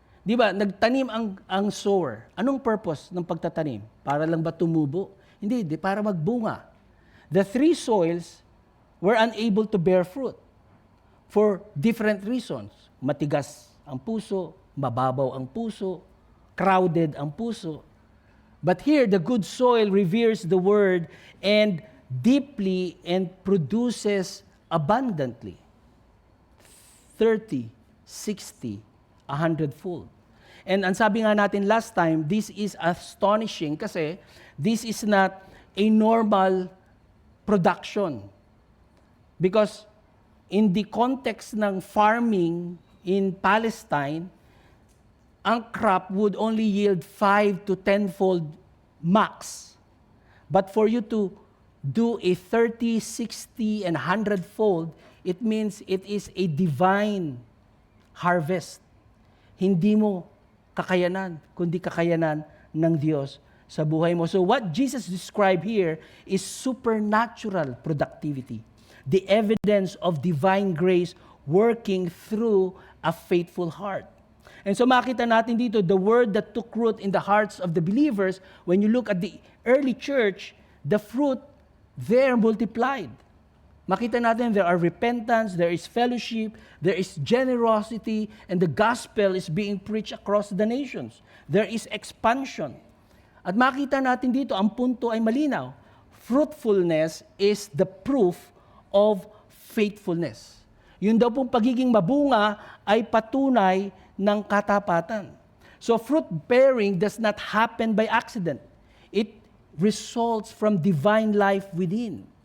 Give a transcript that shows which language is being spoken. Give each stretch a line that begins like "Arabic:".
Filipino: Di ba, nagtanim ang sower. Anong purpose ng pagtatanim? Para lang ba tumubo? Hindi, para magbunga.
English: The 3 soils were unable to bear fruit for different reasons.
Filipino: Matigas ang puso, mababaw ang puso, crowded ang puso.
English: But here, the good soil reveres the word and deeply and produces abundantly. 30, 60, 100-fold. And
Filipino: ang sabi nga natin
English: last time, this is astonishing kasi this is not a normal production. Because in the context ng farming in Palestine, ang crop would only yield 5 to 10-fold max. But for you to do a 30, 60, and 100-fold, it means it is a divine harvest.
Filipino: Hindi mo kakayanan, kundi kakayanan ng Diyos sa buhay mo.
English: So what Jesus described here is supernatural productivity. The evidence of divine grace working through a faithful heart. And so
Filipino: makita natin dito,
English: the word that took root in the hearts of the believers, when you look at the early church, the fruit there multiplied.
Filipino: Makita natin
English: there are repentance, there is fellowship, there is generosity, and the gospel is being preached across the nations. There is expansion.
Filipino: At makita natin dito, ang punto ay malinaw.
English: Fruitfulness is the proof of faithfulness.
Filipino: Yun daw pong pagiging mabunga ay patunay ng katapatan.
English: So fruit bearing does not happen by accident. It results from divine life within.